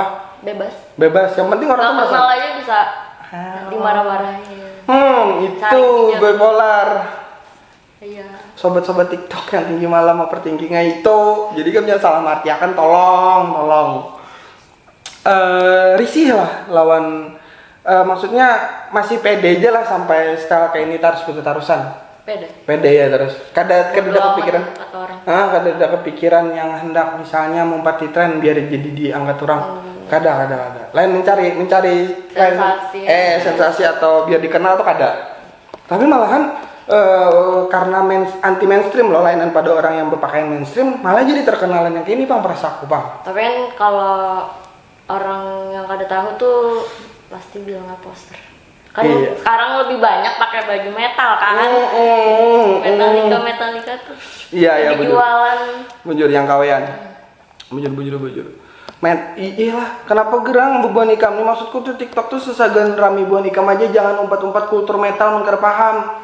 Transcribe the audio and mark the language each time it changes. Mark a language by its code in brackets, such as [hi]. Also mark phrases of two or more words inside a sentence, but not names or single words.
[bjn] Bebas. Yang penting orang tuh merasa. Kenal aja bisa dimarah-marahin. Itu bipolar. Iya. Sobat-sobat TikTok yang tinggi malam overthinkingnya itu, jadi kan jangan salah mengartikan, tolong. Risih lah lawan, maksudnya masih pede aja lah sampai style kayak ini harus putus-tarusan. Pede ya terus. Kada kepikiran. Kada kepikiran yang hendak misalnya mempati tren biar jadi diangkat orang. Kada. Lain mencari sensasi atau biar dikenal tuh kada. Tapi malahan karena [en] anti mainstream [bjn] loh, lainan pada orang yang berpakaian mainstream malah jadi terkenalan yang kayak ini bang, perasaku bang. Tapi kan kalau orang yang kada tahu tuh pasti bilangnya poster. Kan sekarang lebih banyak pakai baju metal kan. Metallica tuh. Iya jualan. Bujur yang kawean. Bujur. Iyalah, kenapa gerang bebuan ikam nih, maksudku tuh TikTok tuh sesagan rame buan ikam aja, jangan umpat-umpat kultur metal mengker paham.